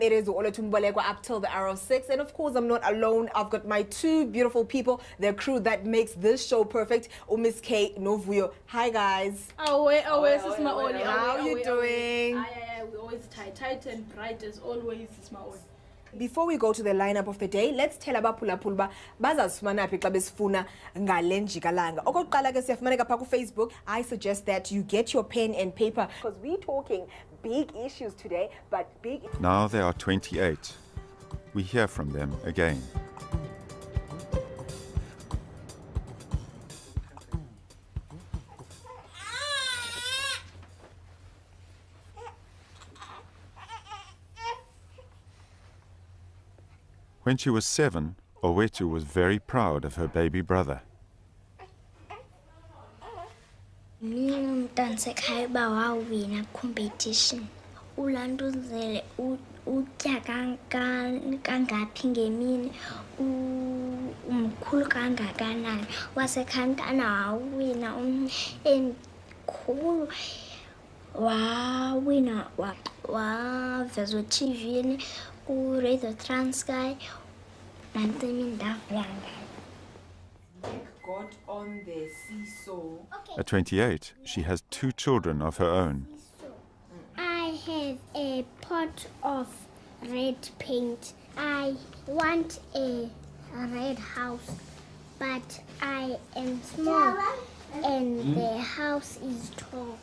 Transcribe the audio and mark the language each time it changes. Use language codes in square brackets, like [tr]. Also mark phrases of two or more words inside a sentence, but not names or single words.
[en] It is Owetu Mbolekwa up till the hour of 6. And of course, I'm not alone. I've got my two beautiful people, the crew that makes this show perfect. Miss K Novuyo. Hi, guys. How are you doing? We always tight and bright as always, is my own. Before we go to the lineup of the day, let's tell [xh] abaphulaphuli uba bazazifumana phi xa besifuna ngale njikalanga. Okokuqala ke siyafumaneka phaa Facebook. [en] I suggest that you get your pen and paper because we're talking big issues today, but big... Now they are 28. We hear from them again. When she was 7, Owethu was very proud of her baby brother. [xh] Mntansekhaya uba wawina competition. Ulanduzele utya kangaphi ngemini, umkhulu kangakanani. Wasekhaya mntana wawina emkhulu. Wawina wavezwa TV ku Radio Transkei. [en] Got on the seesaw. At 28, she has 2 children of her own. I have a pot of red paint. I want a red house, but I am small and the house is tall.